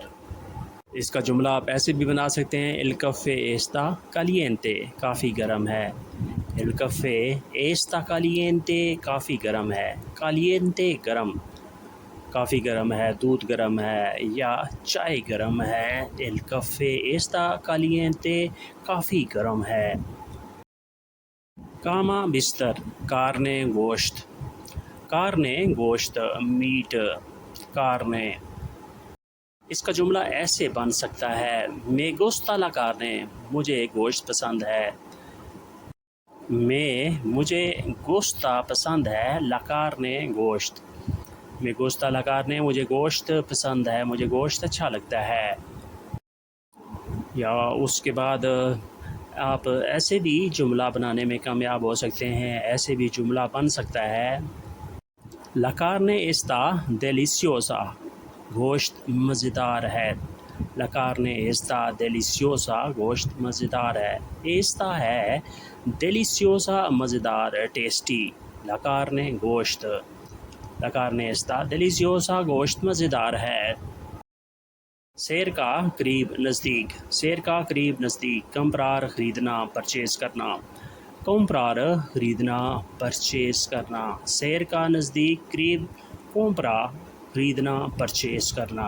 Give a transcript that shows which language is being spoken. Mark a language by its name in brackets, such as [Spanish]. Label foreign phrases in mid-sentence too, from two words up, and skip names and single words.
[Urdu] اس کا جملہ آپ ایسے بھی بنا سکتے ہیں. [Spanish] el café está caliente [Urdu] کافی گرم ہے. [Spanish] el café está caliente [Urdu] کافی گرم ہے. caliente گرم. کافی گرم ہے دودھ گرم ہے یا چائے گرم ہے. [Spanish] el café está caliente [Urdu] کافی گرم ہے. کاما بستر. کارنے گوشت. کارنے گوشت میٹ. کارنے. اس کا جملہ ایسے بن سکتا ہے. [Spanish] me gusta la carne [Urdu] مجھے گوشت پسند ہے. مجھے گوشتا پسند ہے. [Spanish] la carne [Urdu] گوشت. [Spanish] me gusta la carne [Urdu] مجھے گوشت پسند ہے مجھے گوشت اچھا لگتا ہے. یا اس کے بعد آپ ایسے بھی جملہ بنانے میں کامیاب ہو سکتے ہیں. ایسے بھی جملہ بن سکتا ہے. [Spanish] La carne está deliciosa [Urdu] گوشت مزیدار ہے. [Spanish] La carne está deliciosa [Urdu] گوشت مزیدار ہے. ایستا ہے deliciosa مزیدار ٹیسٹی. [Spanish] La carne گوشت. La carne está deliciosa [Urdu] گوشت مزیدار ہے. سیر کا قریب نزدیک. سیر کا قریب نزدیک. comprar خریدنا پرچیز کرنا. comprar خریدنا پرچیز کرنا. سیر کا نزدیک قریب. comprar خریدنا پرچیز کرنا.